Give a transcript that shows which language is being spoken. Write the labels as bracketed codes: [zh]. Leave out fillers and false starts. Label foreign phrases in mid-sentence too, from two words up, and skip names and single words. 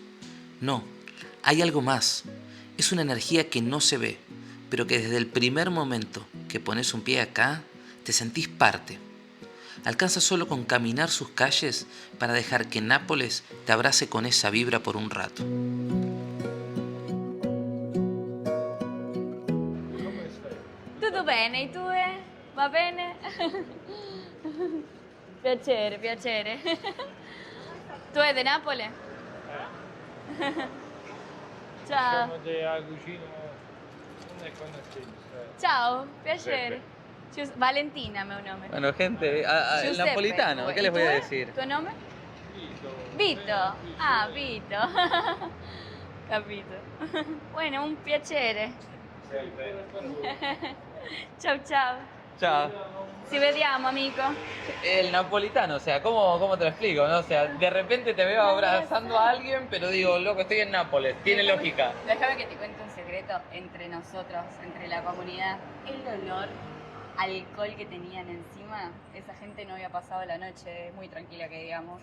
[es] No, hay algo más. Es una energía que no se ve, pero que desde el primer momento que pones un pie acá, te sentís parte. Alcanza solo con caminar sus calles para dejar que Nápoles te abrace con esa vibra por un rato. [it] Tutto bene, e tu? Va bene? Piacere, piacere. Tu sei di Napoli? Ciao. Siamo della cucina, non è conoscenza. Ciao, piacere. Valentina, [pt] meu nome. [es] Bueno, gente, el Giuseppe. napolitano, ¿qué les voy a decir? [it] ¿Tu nome? Vito. Ah, Vito. Capito. Bueno, un piacere. Ciao, ciao. [es] Chao. [it] Ci vediamo, amico. [es] El napolitano, o sea, ¿cómo te lo explico? ¿No? O sea, de repente te veo abrazando a alguien, pero digo, loco, estoy en Nápoles, tiene lógica. Déjame que te cuente un secreto entre nosotros, entre la comunidad. El olor a alcohol que tenían encima, esa gente no había pasado la noche muy tranquila, que digamos.